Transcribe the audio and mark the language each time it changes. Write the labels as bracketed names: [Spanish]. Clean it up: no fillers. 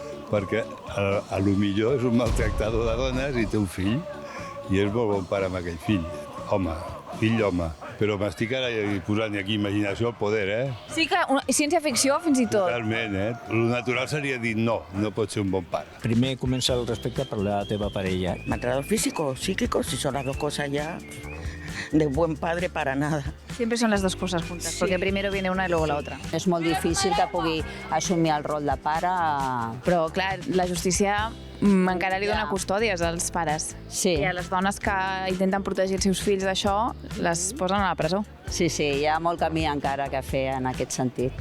[Catalan] Perquè a lo millor és un maltractador de dones i té un fill i és molt bon pare amb aquell fill. Home, fill home. Però m'estic ara posant aquí imaginació al poder, Sí que ciència-ficció fins i tot. Totalment, Lo natural seria dir no pot ser un bon pare. Primer comença el respecte per la teva parella. [Spanish] Maltrato físico, psíquico, si son las dos cosas ya de buen padre para nada. Siempre son las dos cosas juntas, porque primero viene una y luego la otra. [Catalan] És molt difícil que pugui assumir el rol de pare. Però, clar, la justícia encara li dona custòdies als pares. Sí. I a les dones que intenten protegir els seus fills d'això, les posen a la presó. Sí, hi ha molt camí encara que fer en aquest sentit.